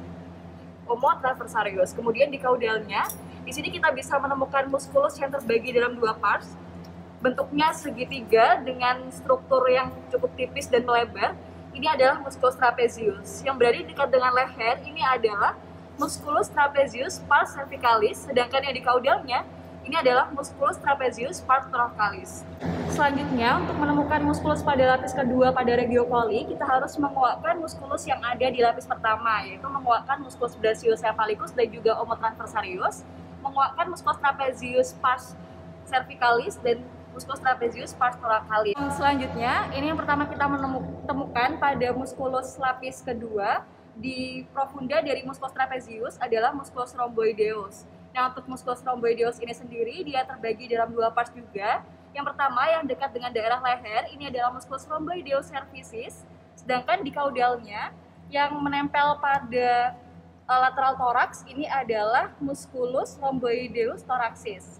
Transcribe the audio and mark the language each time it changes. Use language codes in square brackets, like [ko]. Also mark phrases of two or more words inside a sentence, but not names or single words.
[id] Omotransversarius. Kemudian di caudalnya, di sini kita bisa menemukan muskulus yang terbagi dalam 2 parts. Bentuknya segitiga dengan struktur yang cukup tipis dan melebar. Ini adalah muskulus trapezius. Yang berada dekat dengan leher ini adalah muskulus trapezius pars cervicalis, sedangkan yang di caudalnya ini adalah muskulus trapezius pars thoracalis. Selanjutnya, untuk menemukan muskulus pada lapis kedua pada regio coli, kita harus menguatkan muskulus yang ada di lapis pertama, yaitu menguatkan muskulus brachiocephalicus dan juga omotransversarius, menguatkan muskulus trapezius pars cervicalis dan muskulus trapezius pars thoracalis. Selanjutnya, ini yang pertama kita menemukan pada muskulus lapis kedua di profunda dari muskulus trapezius adalah muskulus rhomboideus. Nah, untuk muskulus rhomboideus ini sendiri dia terbagi dalam 2 parts juga. Yang pertama yang dekat dengan daerah leher ini adalah muskulus rhomboideus cervicis, sedangkan di caudalnya yang menempel pada lateral thorax ini adalah muskulus rhomboideus thoracis.